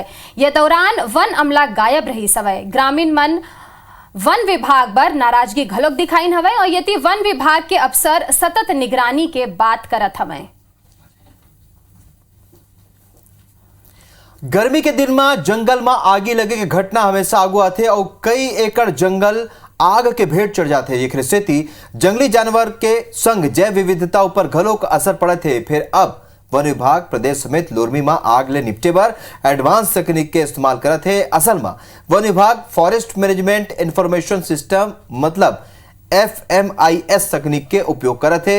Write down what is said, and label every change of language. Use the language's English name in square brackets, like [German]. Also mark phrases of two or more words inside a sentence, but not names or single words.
[Chhattisgarhi] ये दौरान वन अमला गायब रही सवे। ग्रामीण मन वन विभाग पर नाराजगी घलोक दिखाइन हवे और यति वन विभाग के अफसर सतत निगरानी के बात करत हवे। गर्मी के दिन में जंगल में आगी लगे के घटना हमेशा आगू आते और कई एकड़ जंगल आग के भेंट चढ़ जाते। एक स्थिति जंगली जानवर के संग जैव विविधता ऊपर घलोक असर पड़े थे। फिर अब वन विभाग प्रदेश समेत लोरमी में आग ले निपटे बर एडवांस तकनीक के इस्तेमाल करत है। असल में वन विभाग [English] forest management information system [Chhattisgarhi] मतलब FMIS तकनीक के उपयोग करत है।